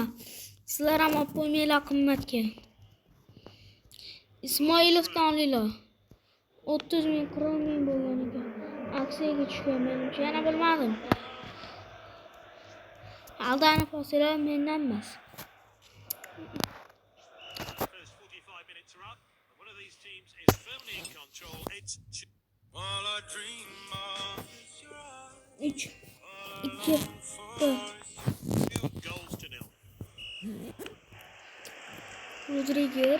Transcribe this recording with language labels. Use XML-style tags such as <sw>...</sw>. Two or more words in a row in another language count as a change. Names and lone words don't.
<uz>Sizlar ham olib qo'ymanglar qimmatga. Ismoilovdan olinglar. 30 ming, 40 ming bo'lgan ekan. Aksiyaga tushgan menimcha, yana bilmadim. Aldanib olsalar mendan emas.</uz> <en>First 45 minutes are up. And one of these teams is firmly in control. It's all I dream of is your eyes. 3 2 1 Goals to nil. Rodrigo.</en>